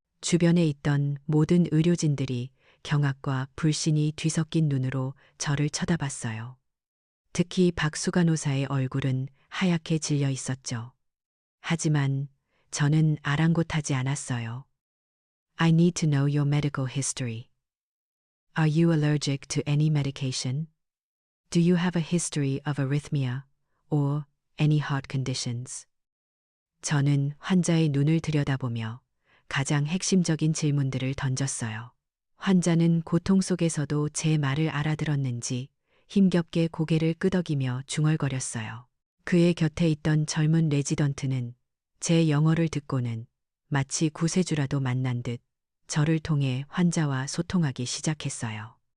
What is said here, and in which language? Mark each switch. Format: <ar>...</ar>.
<ko>주변에 있던 모든 의료진들이 경악과 불신이 뒤섞인 눈으로 저를 쳐다봤어요. 특히 박수간호사의 얼굴은 하얗게 질려 있었죠. 하지만 저는 아랑곳하지 않았어요.</ko> <en>I need to know your medical history. Are you allergic to any medication? Do you have a history of arrhythmia or any heart conditions?</en> <ko>저는 환자의 눈을 들여다보며 가장 핵심적인 질문들을 던졌어요. 환자는 고통 속에서도 제 말을 알아들었는지 힘겹게 고개를 끄덕이며 중얼거렸어요. 그의 곁에 있던 젊은 레지던트는 제 영어를 듣고는 마치 구세주라도 만난 듯 저를 통해 환자와 소통하기 시작했어요.</ko>